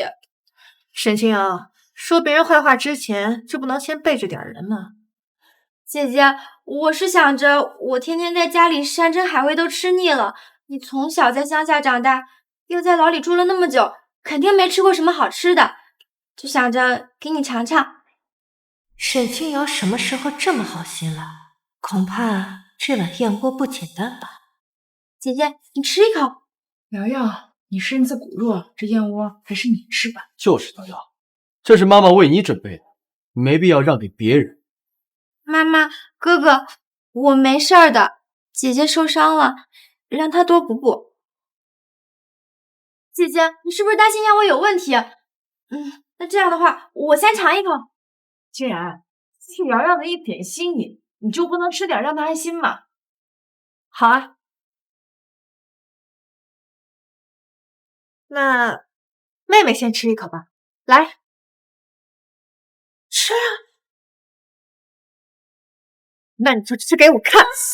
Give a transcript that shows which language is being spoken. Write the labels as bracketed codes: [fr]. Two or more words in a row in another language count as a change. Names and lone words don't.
[zh] 沈清瑤，說別人壞話之前，就不能先背着點人嗎？姐姐，我是想着我天天在家裡山珍海味都吃膩了，你從小在鄉下長大，又在牢裡住了那麼久，肯定沒吃過什麼好吃的，就想着給你嘗嘗。沈清瑤什麼時候這麼好心了？恐怕這碗燕窩不簡單吧？姐姐，你吃一口。瑤瑤，你身子骨弱，這燕窩還是你吃吧。就是瑤瑤，這是媽媽為你準備的，沒必要讓給別人。媽媽，哥哥，我沒事兒的，姐姐受傷了，讓她多補補。姐姐，你是不是擔心燕窩有問題？那這樣的話，我先嘗一口。既然是瑤瑤的一點心意，你就不能吃點讓她安心嗎？好啊，那妹妹先吃一口吧，來，吃啊！那你就吃給我看。